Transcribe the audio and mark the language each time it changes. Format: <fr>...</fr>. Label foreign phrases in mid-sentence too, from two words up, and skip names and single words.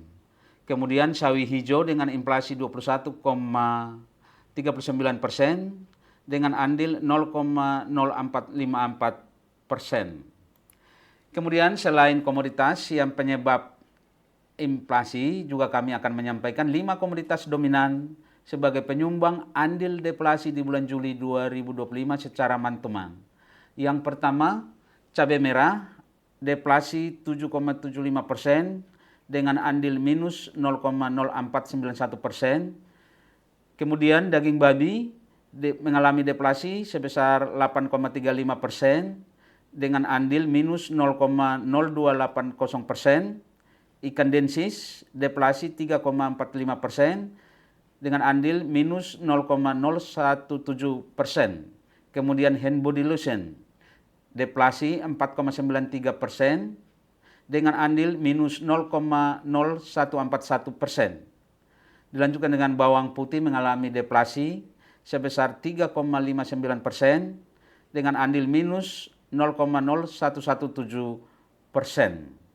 <id>Kemudian sawi hijau dengan inflasi 21,39% dengan andil 0,0454%. Kemudian selain komoditas yang penyebab inflasi, juga kami akan menyampaikan 5 komoditas dominan sebagai penyumbang andil deflasi di bulan Juli 2025 secara</id> <en>man-to-man.</en> <id>Yang pertama, cabai merah, deflasi 7,75% dengan andil minus 0,0491%. Kemudian daging babi mengalami deflasi sebesar 8,35% dengan andil minus 0,0280%. Ikan densis deflasi 3,45% dengan andil minus 0,017%. Kemudian</id> <en>hand body lotion</en> <id>deflasi 4,93% dengan andil minus 0,0141%. Dilanjutkan dengan bawang putih mengalami deflasi sebesar 3,59% dengan andil minus 0,0117%.</id>